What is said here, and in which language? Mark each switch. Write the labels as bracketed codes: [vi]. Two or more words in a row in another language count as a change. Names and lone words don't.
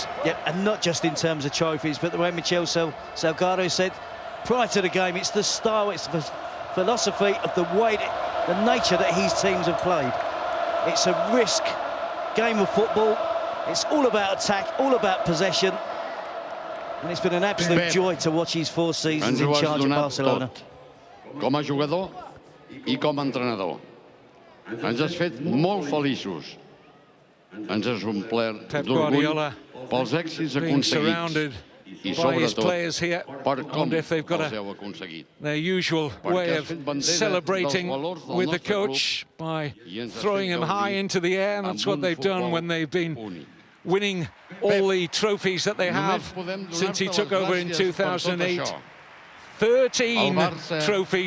[en] Yeah, and not just in terms of trophies, but the way Michel Salgado said prior to the game, it's the style, it's the philosophy of the way, the nature that his teams have played. It's a risk game of football. It's all about attack, all about possession. And it's been an absolute joy to watch his 4 seasons in charge of Barcelona. [ca] Com a jugador I com a entrenador. Ens has fet molt feliços. Ens has omplert d'orgull pels èxits aconseguits I sobretot per com els heu aconseguit. [en] Their usual way of celebrating with the coach by throwing him high into the air. That's what they've done when they've been winning all the trophies that they have since he took over in 2008. 13 trophies.